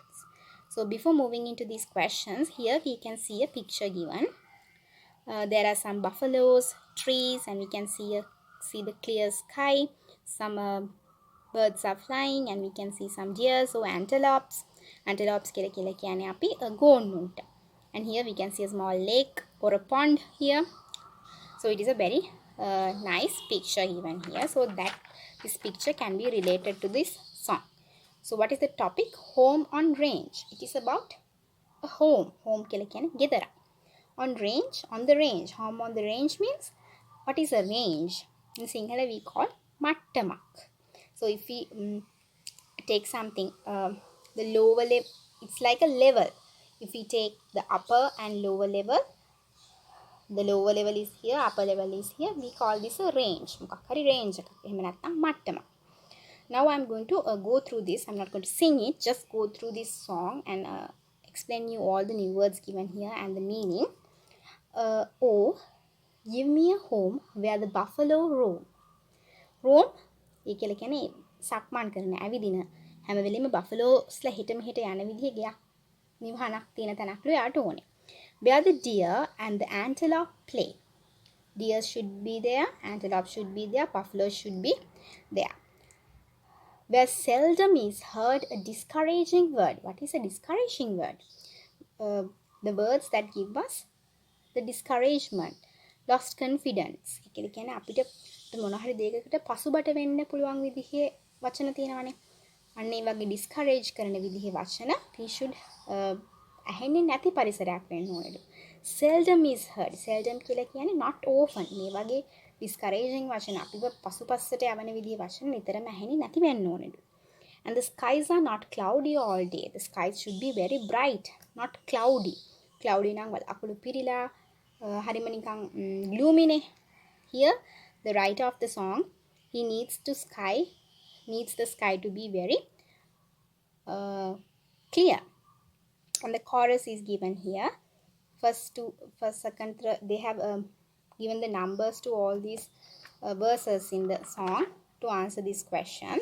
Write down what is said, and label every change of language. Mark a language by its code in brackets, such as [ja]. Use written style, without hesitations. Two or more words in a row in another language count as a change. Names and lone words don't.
[en] So before moving into these questions, here we can see a picture given. There are some buffaloes, trees, and we can see the clear sky. Some birds are flying, and we can see some deer, so antelopes. [si] Antelopes කියලා කියන්නේ අපි ගෝන්නුන්ට. [en] And here we can see a small lake or a pond here. So it is a very nice picture given here. So that this picture can be related to this song. So what is the topic? Home on range. It is about a home. [si] Home කියලා කියන්නේ ගෙදර. [en] On range, on the range. Home on the range means, what is a range? In Sinhala we call mattamak. So if we take something, the lower level, it's like a level. If we take the upper and lower level, the lower level is here, upper level is here, we call this a range. [si] මොකක් හරි range එකක්. එහෙම නැත්නම් මට්ටමක්. [en] Now I'm going to go through this. I'm not going to sing it, just go through this song and explain you all the new words given here and the meaning. Oh, give me a home where the buffalo roam. [si] Roam ඒ කියලා කියන්නේ සක්මන් කරන ඇවිදින හැම වෙලෙම buffalosලා හිට මෙහෙට යන විදිහේ ගයක් නිවහනක් තියෙන තැනක්ලු යාට ඕනේ. [en] Where the deer and the antelope play. Deer should be there, antelope should be there, buffalo should be there. Where seldom is heard a discouraging word. What is a discouraging word? The words that give us the discouragement, lost confidence. [si] ඒ කියන්නේ අපිට මොන හරි දෙයකට පසුබට වෙන්න පුළුවන් විදිහේ වචන තියෙනවානේ. අන්න ඒ වගේ discourage කරන විදිහේ වචන [en] we should [si] ඇහෙන්නේ නැති පරිසරයක් වෙන්න ඕනේලු. [en] Seldom is heard. Seldom [si] කියලා කියන්නේ [en] not often. [si] මේ වගේ discouraging වචන අපිව පසුපස්සට යවන විදිහේ වචන නිතරම ඇහෙන්නේ නැති වෙන්න ඕනේලු. [en] And the skies are not cloudy all day. The skies should be very bright, not cloudy. [si] Cloudy නම් අකුළු පිරීලා හරිම නිකන් gloomy නේ. [en] Here the writer of the song, he needs the sky to be very clear. And the chorus is given here. First, second, they have given the numbers to all these verses in the song to answer these questions.